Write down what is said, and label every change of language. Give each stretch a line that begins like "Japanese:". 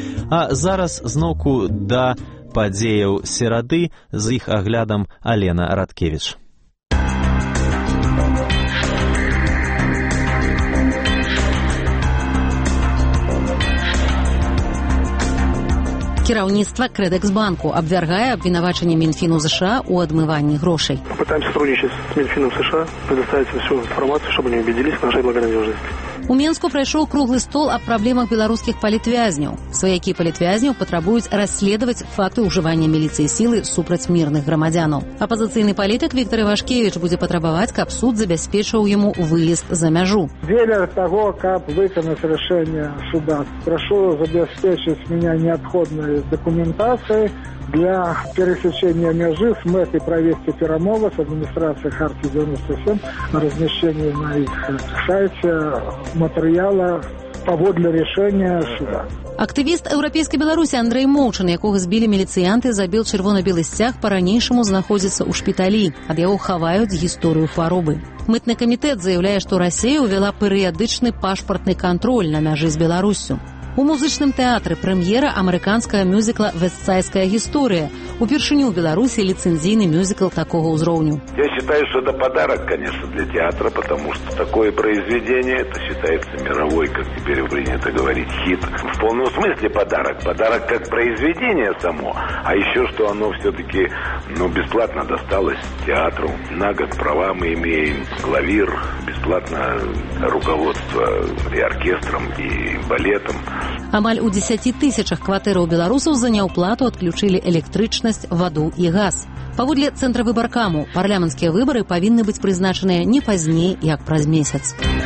Belarusian: А зараз зноўку да падзеяў серады з іх аглядам Алена Радкевіч. Кіраўніцтва Крэдэксбанку абвяргае абвінавачанне Мінфіну США ў адмыванні грошай.
Russian: Пытаемся сотрудничать с Минфином США, предоставить всю информацию, чтобы они убедились в нашей благонадежности.
Belarusian: У Менску прайшоў круглы стол аб праблемах беларускіх палітвязняў. Сваякі палітвязняў патрабуюць расследаваць факты ўжывання міліцыі сілы супраць мірных грамадзянаў. Апазіцыйны палітык Віктар Івашкевіч будзе патрабаваць, каб суд забяспечваў яму выезд за мяжу. Дзеля таго, каб выканаць рашэнне суда, прашу забяспечыць мяне неабходнай дакументацыяй
Russian: для пересечения межи с мэтой провести перемогу с администрацией Харки-97 на размещение на их сайте материала поводле решения суда.
Belarusian: Актывіст еўрапейскай Беларусі Андрэй Моўчын, якога збілі міліцыянты, забіў чырвона-белы сцяг, па-ранейшаму знаходзіцца ў шпіталі. Ад яго хаваюць гісторыю хваробы. Мытны камітэт заяўляе, што Расія ўвяла перыядычны пашпартны кантроль на мяжы з Беларусю. У музычным тэатры прэм'ера амерыканскага мюзікла «Вестсайская гісторыя». Упершыню ў Беларусі ліцэнзійны мюзікл такога ўзроўню.
Russian: Я считаю, что это подарок, конечно, для театра, потому что такое произведение, это считается мировой, как теперь принято говорить, хит. В полном смысле подарок. Подарок как произведение само, а еще что оно все-таки бесплатно досталось театру. На год права мы имеем, клавир, бесплатно руководство и оркестром, и балетом.
Belarusian: Амаль у 10 тысячах кватэраў беларусаў за неўплату адключылі электрычнасць, ваду і газ. Паводле цэнтра выбаркаму, парламенцкія выбары павінны быць прызначаныя не пазней, як праз месяц.